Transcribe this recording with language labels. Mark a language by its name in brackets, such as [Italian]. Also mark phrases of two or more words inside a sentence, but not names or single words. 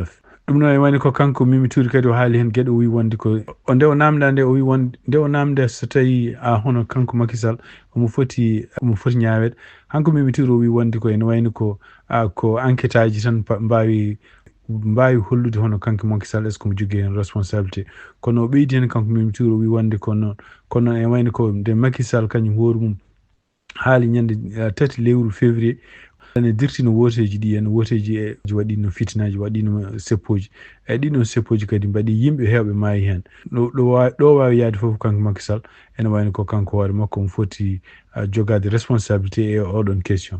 [Fula] ɗum noon e wayno ko kanko Mimi Touré kadi o haali hen gueɗe o wi wonde ko nde o namda nde o wi wonde nde o namde so tawi hono kanko Macky Sall omo foti ñawede. hanko Mimi Touré o wi wonde ko ene wayno ko enquête aji tan mbawi hollude hono kanko Macky Sall [French] est ce que [Fula] mo jogui hen responsabilité. kono o ɓeydi hen kanko Mimi Touré o wi wonde kono e wayno ko nde Macky Sall kañum hoore mum haali ñande 3 lewru février ene dirtino woteji ɗi ene woteji waɗino fitinaji waɗino seppoji ɗiɗon seppoji kadi mbaɗi yimɓe hewɓe maayi hen ɗo wawi yaade foof kanko Macky Sall ene wayno ko kanko hoore makko mo foti jogade responsabilité e oɗon question.